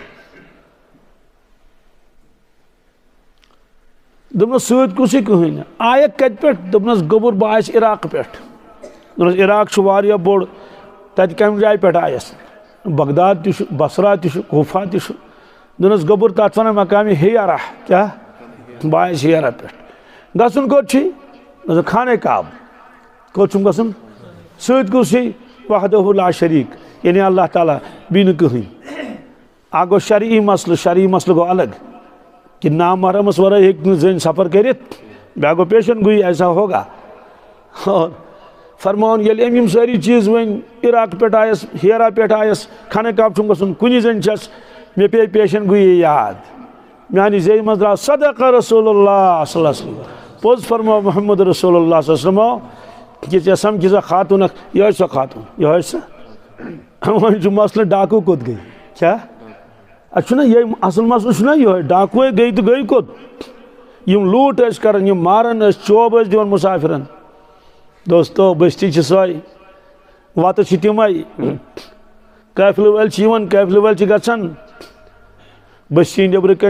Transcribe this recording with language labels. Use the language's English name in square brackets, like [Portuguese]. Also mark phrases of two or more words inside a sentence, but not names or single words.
[Kashmiri] دوٚپنس سۭتۍ کُسٕے کٕہٕنۍ نہٕ آیکھ کتہِ پٮ۪ٹھ دوٚپنس گوٚبُر بہٕ آیس عراق پٮ۪ٹھ دوٚپنس عراق چھُ واریاہ بوٚڑ تتہِ کمہِ جایہِ پٮ۪ٹھ آیس بغداد تہِ چھُ بصرا تہِ چھُ کوفہ تہِ چھُ دوٚپنس گوٚبُر تتھ ونان مقامِ ہیرا کیٛاہ بہٕ آیس ہیرا پٮ۪ٹھ گژھُن کوٚت چھُے دوٚپُن خانہ کعب کوٚت چھُم گژھُن سۭتۍ کُس چھُے [Arabic] وحدہ لا شریٖک [Kashmiri] یعنی اللہ تعالیٰ بیٚیہِ نہٕ کٕہٕنۍ اکھ گوٚو شرعی مسلہٕ گوٚو الگ کہ نامحرمس ورٲے ہیٚکہِ نہٕ زٔنۍ سفر کٔرِتھ بیٛاکھ گوٚو پیشن گویی [Urdu] ایسا ہوگا [Kashmiri] اور فرماوُن ییٚلہِ أمۍ یِم سٲری چیٖز ؤنۍ عراق پٮ۪ٹھ آیس ہیرا پٮ۪ٹھ آیس خانہ کعب چھُم گژھُن کُنی زٔنۍ چھس مےٚ پیٚیہِ پیشن گویی یاد میانہِ زیٚیہِ منٛز درٛاو [Arabic] صدق رسول اللہ صلی اللہ علیہ وسلم [Kashmiri] پوٚز فرماو محمد [Arabic] رسول اللہ صلی اللہ علیہ وسلم [Kashmiri] کہ ژےٚ سمکھی سۄ خاتوٗن اکھ یِہوٚے سۄ خاتوٗن یِہوٚے سۄ وۄنۍ چھُ مسلہٕ ڈاکوٗ کوٚت گٔے کیٛاہ اَتھ چھُنہ یِہوٚے اصل مسلہٕ چھُنہ یِہوٚے ڈاکوٗے گٔے تہٕ گٔے کوٚت یِم لوٗٹ ٲسۍ کران یِم ماران ٲسۍ چوب ٲسۍ دِوان مُسافِرن دوستو بٔستی چھِ سۄے وَتہٕ چھِ تِمے قٲفلہٕ وٲلۍ چھِ یِوان قٲفلہٕ وٲلۍ چھِ گژھان بٔستی نیٚبرٕ کَنۍ